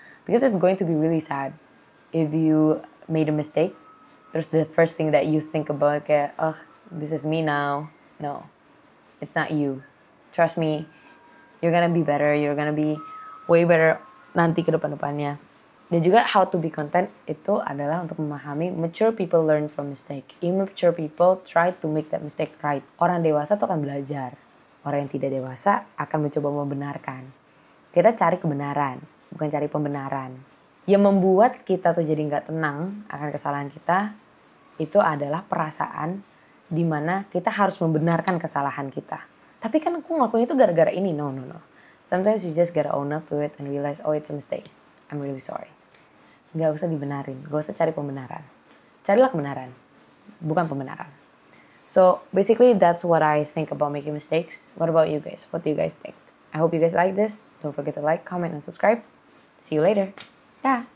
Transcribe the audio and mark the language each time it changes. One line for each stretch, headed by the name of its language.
English: Because it's going to be really sad if you made a mistake. Terus the first thing that you think about kayak, oh, this is me now. No, it's not you. Trust me, you're gonna be better. You're gonna be way better
Indonesian: nanti ke depan-depannya.
English: Dan juga how to be content
Indonesian: itu adalah untuk memahami
English: mature people learn from mistake. Immature people try to make that mistake right.
Indonesian: Orang dewasa tuh akan belajar. Orang yang tidak dewasa akan mencoba membenarkan. Kita cari kebenaran. bukan cari pembenaran. Yang membuat kita tuh jadi nggak tenang akan kesalahan kita, itu adalah perasaan dimana kita harus membenarkan kesalahan kita. Tapi kan aku ngelakuin itu gara-gara ini.
English: No. Sometimes you just gotta own up to it and realize, oh it's a mistake. I'm really sorry.
Indonesian: Gak usah dibenarin, gak usah cari pembenaran. Carilah kebenaran, bukan pembenaran.
English: So basically that's what I think about making mistakes. What about you guys? What do you guys think? I hope you guys like this. Don't forget to like, comment, and subscribe. See you later. Dah.